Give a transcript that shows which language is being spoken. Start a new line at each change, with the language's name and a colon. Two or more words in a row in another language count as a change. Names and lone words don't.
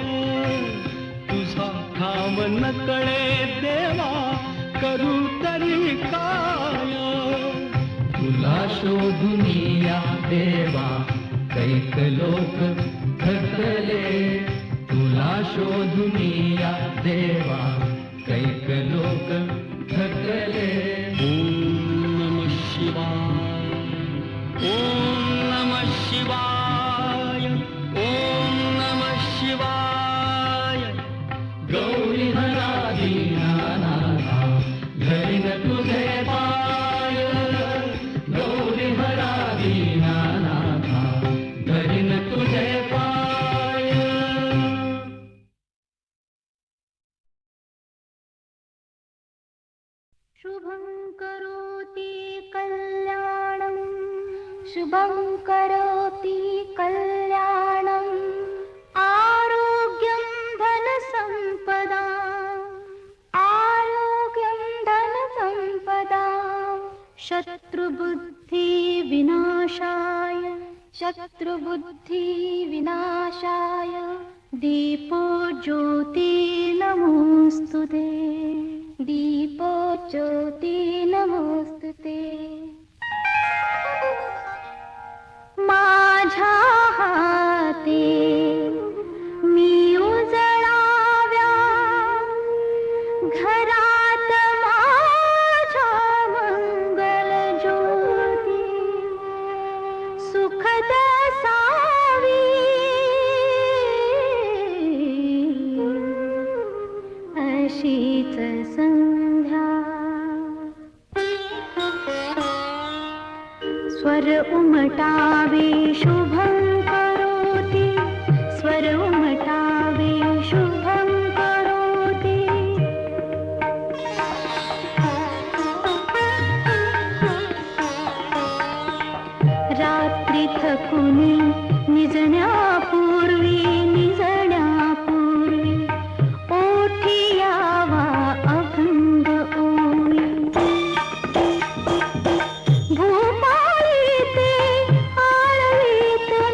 Marathi: तुझा ठाव न कळे देवा करू तरी काय. तुला शोधून या देवा कैक लोक थकले. तुला शोधून या देवा कैक लोक थकले.
Sanskrit: ओम नमः शिवाय. ओम नमः शिवाय. ओम नमः शिवाय.
Marathi: गौरी हरा दीनानाथा धरीन तुझे पाय. गौरी हरा दीनानाथा धरीन तुझे पाय.
Sanskrit: शुभं करोति कल्याणं शुभं करोति कल्याणं आरोग्यं धनसम्पदा आरोग्यं धनसम्पदा शत्रुबुद्धि विनाशाय शत्रुबुद्धि विनाशाय दीपो ज्योति नमोस्तुते दीपो ज्योति नमोस्तुते
Marathi: माझ्या हाती मी उजळाव्या घरात माझ्या मंगल ज्योती सुखद सावी अशीच संध्या स्वर उमटावे
Sanskrit: शुभं करोति
Marathi: स्वर उमटावे
Sanskrit: शुभं करोति
Marathi: रात्री थकुनी निजण्यापूर्वी निजण्यापूर्वी ओठी यावा अभंग ओवी भूपाळी ते आळवीत